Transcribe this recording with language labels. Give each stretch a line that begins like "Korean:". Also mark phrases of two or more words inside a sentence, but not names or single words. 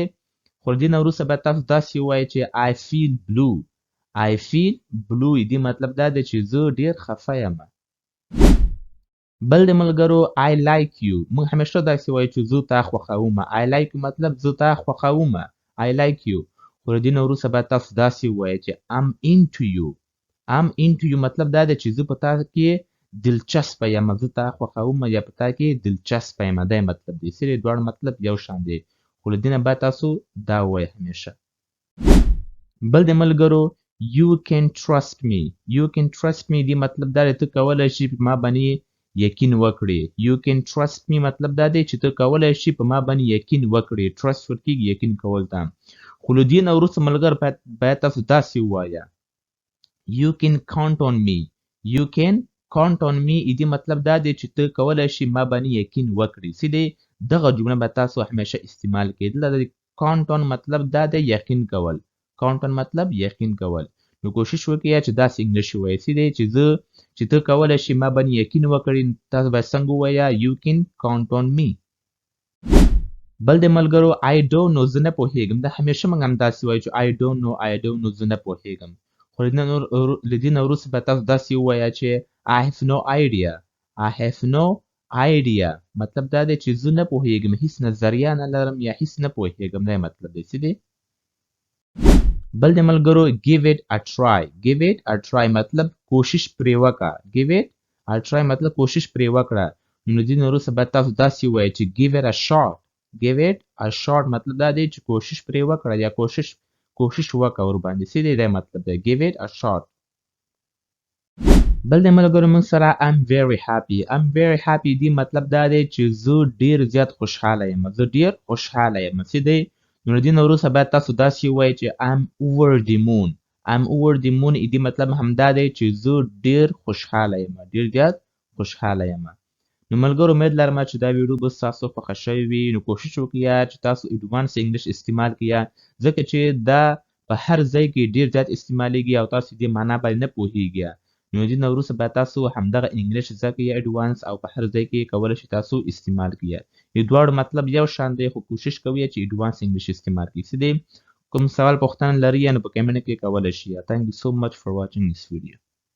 Pashto: خو له دې نه وروسته باید تاسو داسې ووایئ چې
English: I feel blue, I feel blue,
Pashto: دې مطلب دا دی چې زه ډیر خفه یم. بل د ملګرو
English: I like you,
Pashto: موږ همیشه داسې وایو چې زه تا خوښوم.
English: I like
Pashto: مطلب زه تا خوښوم،
English: I like you.
Pashto: خو له دې نه وروسته باید تاسو داسې ووایئ چې
English: I'm into you. I'm into you
Pashto: مطلب دا دی چې زه په تا کې دلچسپه یم، زه تا خوښوم یا په تا کې دلچسپه یم، دا مطلب دی. دواړه مطلب یو شان دی. خو له دې نه باید تاسو دا ووایئ همیشه. بل د ملګرو
English: you can trust me، you can trust me،
Pashto: دې مطلب دا دی ته کولی شي په ما باندې یقین وکړي.
English: you can trust me
Pashto: مطلب دا دی چې ته کولی شي په ما باندې یقین وکړي. trust ورکېږي یقین کول ته. خو له دې نه وروسته ملګر باید تاسو داسې ووایه
English: you can count on me، you can count on me،
Pashto: دې مطلب دا دی چې ته کولی شي ما باندې یقین وکړي. دغه جمله به تاسو همیشه استعمال کړئ. دلته
English: count on
Pashto: مطلب دا دی یقین کول،
English: count on
Pashto: مطلب یقین کول. نو کوشش وکړئ چې داسې انګلیش ووایئ چې ته کولی شي ما باندې یقین وکړي. تاسو باید څنګه ووایه
English: you can count on me.
Pashto: بل د ملګرو
English: I don't know،
Pashto: زه نه پوهېږم. دا همیشه موږ هم داسې وایو چې
English: I don't know، I don't know،
Pashto: زه نه پوهېږم. خو له دې نه وروسته به تاسو داسې ووایه چې
English: I have no idea، I have no idea،
Pashto: مطلب دا دی چې زه نه پوهېږم، هیڅ نظریه نه لرم یا هیڅ نه پوهېږم، دا مطلب دی. بل د ملګرو
English: give it a try، give it a try
Pashto: مطلب کوشش پرې وکړه.
English: give it a try
Pashto: مطلب کوشش پرې وکړه. نو دې نه وروسته باید تاسو داسې ووایئ چې
English: give it a shot، give it a shot
Pashto: مطلب دا دی چې کوشش پرې وکړه یا کوشش وکړه ورباندې. دا مطلب دی
English: give it a shot.
Pashto: بل د ملګرو موږ سره
English: I'm very happy، I'm very happy،
Pashto: دې مطلب دا دی چې زه ډیر زیات خوشحاله یم، زه ډیر خوشحاله یم. نو له دې نه وروسته باید تاسو داسې ووایئ چې
English: I'm over the moon، I'm over the moon،
Pashto: دې مطلب همدا دی چې زه ډیر خوشحاله یم، ډیر زیات خوشحاله یم. نو ملګرو امید لرم چې دا ویډیو به ستاسو خوښه شوې وي. نو کوشش وکړئ چې تاسو
English: advance English
Pashto: استعمال کړئ، ځکه چې دا په هر ځای کې ډیر زیات استعمالیږي او تاسو دې معنا باندې نه پوهیږئ. نو دې نه وروسته به تاسو همدغه انګلیش زده کړئ اډوانس او په هر ځای کې کولی شئ تاسو استعمال کړئ. د دواړو مطلب یو شان دی خو کوشش کوئ چې
English: advance English
Pashto: استعمال کړئ. څه دی کوم سوال پوښتنه لرئ نو په کمنټ کې کولی شئ.
English: Thank you so much for watching this video.